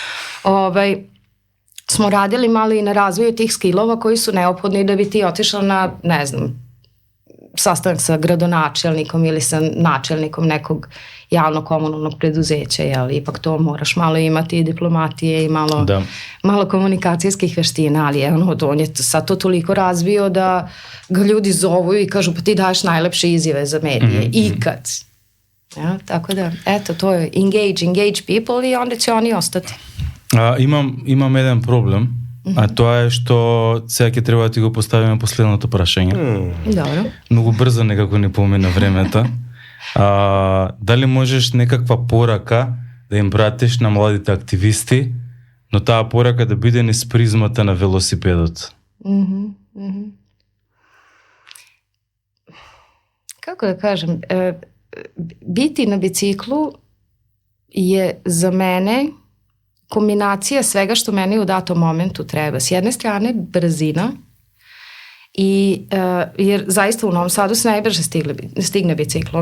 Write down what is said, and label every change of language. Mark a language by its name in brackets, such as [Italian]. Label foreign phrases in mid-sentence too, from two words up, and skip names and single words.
[Serbian] smo radili malo i na razvoju tih skillova koji su neophodni da bi ti otišao na, ne znam, sastanak sa gradonačelnikom ili sa načelnikom nekog javno komunalnog preduzeća, jel, ipak to moraš malo imati i diplomatije i malo komunikacijskih veština, ali on je sad to toliko razvio da ga ljudi zovu i kažu pa ti daješ najlepše izjave za medije, ikad. Ja, tako da, eto, to je [English] engage people [Serbian] i onda će oni ostati. Imam jedan problem, a to je što [Macedonian] сега ќе треба да ти го поставиме последното прашање. Добро. Многу брзо некако не помина времето. Дали можеш некаква порака да им пратиш на младите активисти, но таа порака да биде низ призмата на велосипедот? [Serbian] Kako da kažem, biti na biciklu je za mene kombinacija svega što meni u datom momentu treba. S jedne strane brzina, jer zaista u Novom Sadu se najbrže stigne biciklom.